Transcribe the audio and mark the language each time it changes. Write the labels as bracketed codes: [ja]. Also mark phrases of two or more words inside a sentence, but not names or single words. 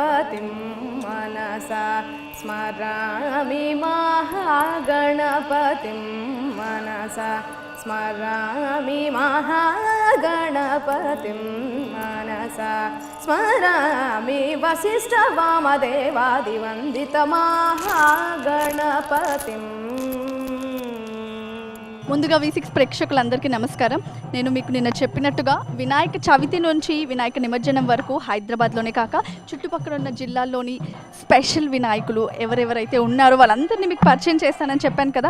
[sa] गणपतिं मनसा स्मरामि महागणपतिं मनसा स्मरामि महागणपतिं मनसा स्मरामि वसिष्ठवामदेवादिवन्दितमहागणपतिं. [te] ముందుగా V6 ప్రేక్షకులందరికీ నమస్కారం. నేను మీకు నిన్న చెప్పినట్టుగా వినాయక చవితి నుంచి వినాయక నిమజ్జనం వరకు హైదరాబాద్లోనే కాక చుట్టుపక్కల ఉన్న జిల్లాల్లోని స్పెషల్ వినాయకులు ఎవరెవరైతే ఉన్నారో వాళ్ళందరినీ మీకు పరిచయం చేస్తానని చెప్పాను కదా.